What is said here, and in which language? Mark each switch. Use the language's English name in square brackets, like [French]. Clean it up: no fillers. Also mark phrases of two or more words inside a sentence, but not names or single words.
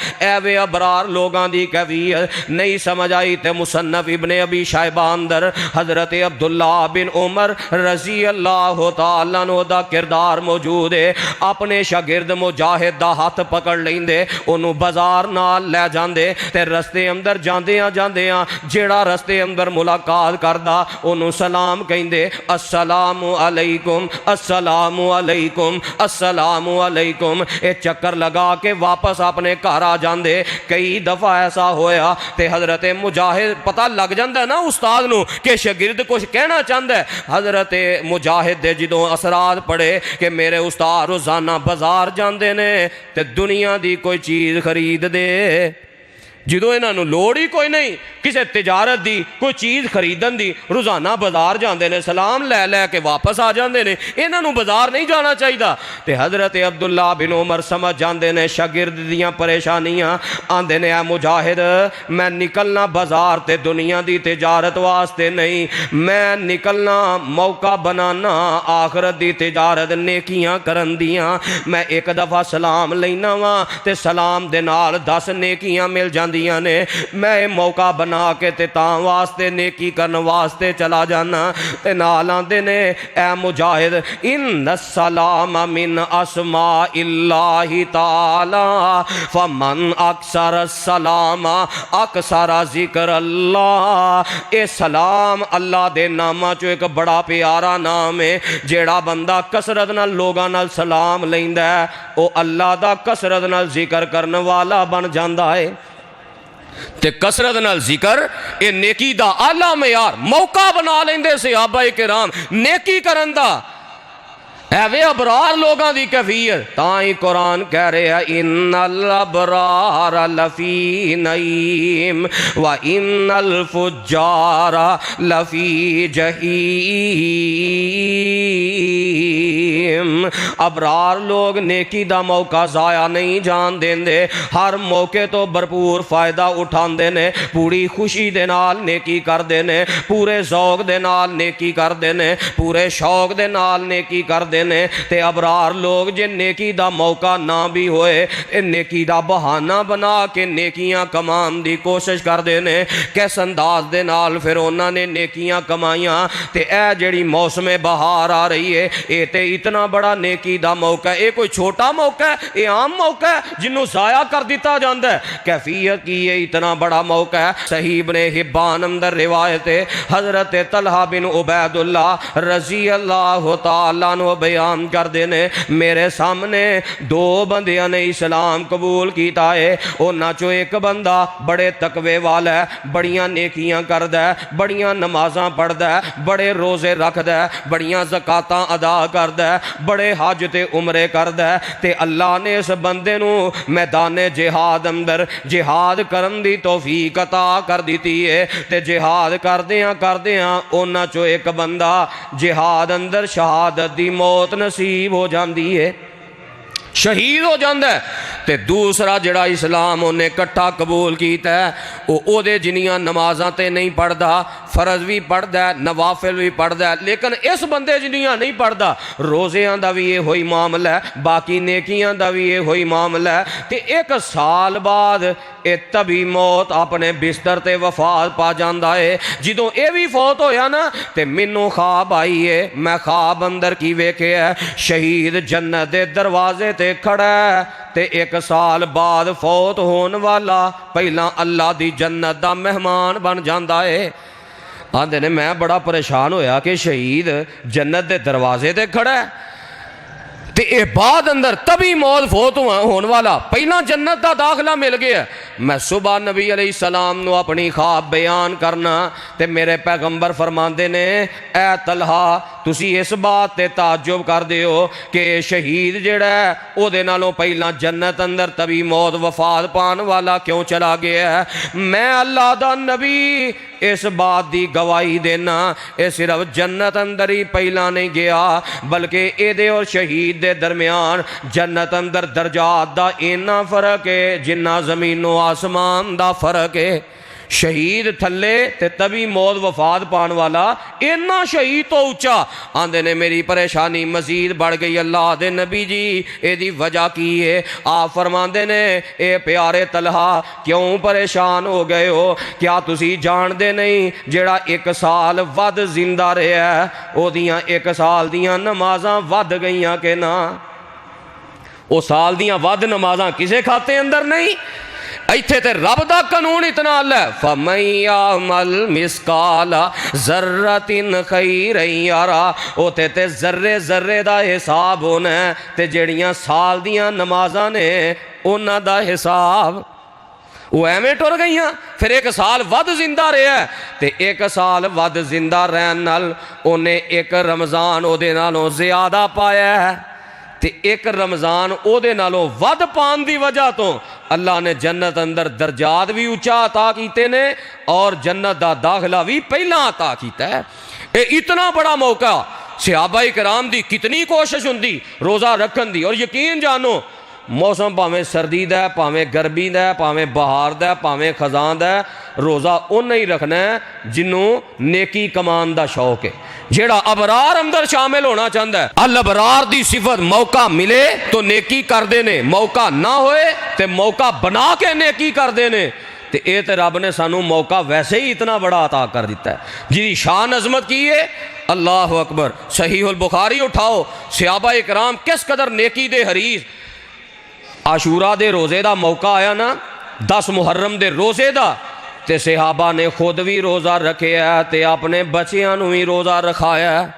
[Punjabi] اے ابرار لوگاں دی کیفیت نہیں سمجھ آئی تے مصنف ابن ابی شیبہ اندر حضرت عبداللہ بن عمر [Arabic] رضی اللہ تعالیٰ عنہ [Punjabi] دا کردار موجود ہے. اپنے شاگرد مجاہد دا ہاتھ پکڑ لیندے, انہوں بازار نال لے جاندے تے رستے اندر جاندیاں جیڑا رستے اندر ملاقات کردہ انہوں سلام کہندے, [Arabic] السلام علیکم السلام علیکم [Punjabi] السلام علیکم. اے چکر لگا کے واپس اپنے گھر آ جاندے. کئی دفعہ ایسا ہویا تے حضرت مجاہد پتہ لگ جاندہ ہے نا استاد نو کہ شاگرد کچھ کہنا چاہتا ہے. حضرت مجاہد دے جدوں اثرات پڑے کہ میرے استاد روزانہ بازار جاندے نے تے دنیا دی کوئی چیز خرید دے, جدوں انہاں نو لوڑ ہی کوئی نہیں کسے تجارت دی کوئی چیز خریدن دی, روزانہ بازار جاندے نے, سلام لے لے کے واپس آ جاندے نے, انہاں نو بازار نہیں جانا چاہیدا. تے حضرت عبداللہ بن عمر سمجھ جاندے نے شاگرد دیاں پریشانیاں, آندے نے اے مجاہد میں نکلنا بازار تے دنیا دی تجارت واسطے نہیں, میں نکلنا موقع بنانا آخرت دی تجارت نیکیاں کرن دیاں. میں ایک دفعہ سلام لینا وا تے سلام دے نال 10 نیکیاں مل جاندی نے, میں موقع بنا کے تے تاں واسطے نیکی کرن واسطے چلا جانا. تے نال آندے نے اے مجاہد [Arabic] ان السلام من اسماء اللہ تعالی فمن اکثر السلام اکثر ذکر اللہ. [Punjabi] اے سلام اللہ دے نامہ چو ایک بڑا پیارا نام ہے, جیڑا بندہ کثرت نال لوگاں نال سلام لیندا ہے او اللہ دا کثرت نال ذکر کرن والا بن جاندا ہے. تے کثرت نال ذکر اے نیکی دا اعلیٰ معیار موقع بنا لیندے صحابہ کرام نیکی کرن دا. ایوے ابرار لوگاں دی کیفیت تاں ہی قرآن کہہ رہے ہیں [Arabic] ان الابرار لفی نعیم و ان الفجار لفی جہیم. [Punjabi] ابرار لوگ نیکی دا موقع ضائع نہیں جان دیندے, ہر موقع تو بھرپور فائدہ اٹھاندے نے, پوری خوشی دے نال نیکی کردے نے, پورے ذوق دے نال نیکی کردے نے, پورے شوق دے نال نیکی کردے نے. تے ابرار لوگ جے نیکی دا موقع نہ بھی ہوئے تے نیکی دا بہانہ بنا کے نیکیاں کمان دی کوشش کردے نے. کیس انداز دے نال پھر انہاں نے نیکیاں کمائیاں. تے اے جڑی موسم بہار آ رہی ہے اے تے اتنا اتنا بڑا نیکی دا موقع ہے، یہ کوئی چھوٹا موقع ہے، یہ عام موقع ہے جنہوں ضائع کر دیتا جاندہ ہے۔ کیفیت کی یہ اتنا بڑا موقع ہے۔ صحیح ابن حبان اندر روایت ہے، حضرت طلحہ بن عبید اللہ [Arabic] رضی اللہ تعالیٰ عنہ [Punjabi] بیان کر دینے، میرے سامنے دو بندیاں نے اسلام قبول کیتا ہے، انہاں چو ایک بندہ بڑے تقوی والا ہے، بڑیاں نیکیاں کردہ ہے، بڑیاں نمازاں پڑھدہ ہے، بڑے روزے رکھدہ ہے، بڑیاں زکاتاں ادا کردہ ہے، بڑے حج تے عمرے کردہ ہے، تے اللہ نے اس بندے نو میدان جہاد اندر جہاد کرن دی توفیق عطا کر دیتی ہے، تے جہاد کردیاں انہاں چو ایک بندہ جہاد اندر شہادت دی موت نصیب ہو جاندی ہے، شہید ہو جاندہ ہے، تے دوسرا جڑا اسلام انہیں کٹھا قبول کیتا ہے او دے جنیاں نمازاں تے نہیں پڑھدا، فرض بھی پڑھدا ہے، نوافل بھی پڑھدا ہے، لیکن اس بندے جنیاں نہیں پڑھدا، روزیاں دا بھی یہ ہوئی معاملہ ہے، باقی نیکیاں دا بھی یہ ہوئی معاملہ ہے، تے ایک سال بعد اے تبھی موت اپنے بستر تے وفات پا جاندا ہے۔ جدوں اے بھی فوت ہویا نا تے مینوں خواب آئی ہے، میں خواب اندر کی ویکھے ہے، شہید جنت دے دروازے تے کھڑا ہے، تے ایک سال بعد فوت ہون والا پہلا اللہ دی جنت دا مہمان بن جاندا ہے۔ آندے نے میں بڑا پریشان ہویا کہ شہید جنت دے دروازے تے کھڑا ہے تے اے بعد اندر تبھی موت فوت ہون والا پہلا جنت دا داخلہ مل گیا۔ میں صبح نبی [Arabic] علیہ السلام [Punjabi] نو اپنی خواب بیان کرنا تے میرے پیغمبر فرماندے نے، اے طلحہ تسی اس بات تے تعجب کر دیو کہ شہید جڑا ہے او دے نالوں پہلا جنت اندر تبھی موت وفات پان والا کیوں چلا گیا ہے؟ میں اللہ دا نبی اس بات دی گواہی دینا، اے صرف جنت اندر ہی پہلا نہیں گیا بلکہ اے دے اور شہید دے درمیان جنت اندر درجات دا اینا فرق ہے جنہ زمین و آسمان دا فرق ہے۔ شہید تھلے تے تبھی موت وفات پان والا اینا شہید تو اونچا۔ آندے نے میری پریشانی مزید بڑھ گئی، اللہ دے نبی جی اے دی وجہ کی ہے؟ آپ فرماندے نے، اے پیارے طلحہ کیوں پریشان ہو گئے ہو؟ کیا تسی جان دے نہیں جڑا ایک سال ود زندہ رہے ہے او دیاں ایک سال دیاں نمازاں ود گئیاں کہ نا؟ او سال دیاں ود نمازاں کسے کھاتے اندر نہیں؟ ایتھے تے رب دا قانون اتنا اللہ ہے، [Arabic] فَمَن يَعْمَلْ مِثْقَالَ ذَرَّةٍ خَيْرًا يَرَهُ، [Punjabi] اوتے تے ذرے ذرے دا حساب ہونا ہے، تے جڑیاں سال دیاں نمازاں نے انہاں دا حساب وہ ایویں ٹر گئیاں۔ پھر ایک سال ود زندہ رہا ہے تے ایک سال ود زندہ رہن نال انہیں ایک رمضان او دے نالوں زیادہ پایا ہے، تے ایک رمضان او دے نالوں ود پان دی وجہ تو اللہ نے جنت اندر درجات بھی اونچا عطا کیتے نے اور جنت دا داخلہ بھی پہلا عطا کیتا ہے۔ اے اتنا بڑا موقع صحابہ کرام دی کتنی کوشش ہوندی روزہ رکھن دی، اور یقین جانو موسم پاویں سردی دا ہے، پاویں گرمی دا ہے، پاویں بہار دا ہے، پاویں خزاں دا ہے، روزہ انہاں ہی رکھنا ہے جنوں نیکی کمان دا شوق ہے، جیڑا ابرار اندر شامل ہونا چاہتا ہے۔ الابرار دی صفت موقع ملے تو نیکی کر دینے، موقع نہ ہوئے تے موقع بنا کے نیکی کر دینے، تے اے تے رب نے سانو موقع ویسے ہی اتنا بڑا عطا کر دیتا ہے جی شان عظمت کی ہے۔ [Arabic] اللہ اکبر۔ [Punjabi] صحیح البخاری اٹھاؤ، صحابہ کرام کس قدر نیکی دے حریص۔ عاشورہ دے روزے دا موقع آیا نا، 10 محرم دے روزے دا، تے صحابہ نے خود بھی روزہ رکھیا تے اپنے بچیاں نو بھی روزہ رکھایا۔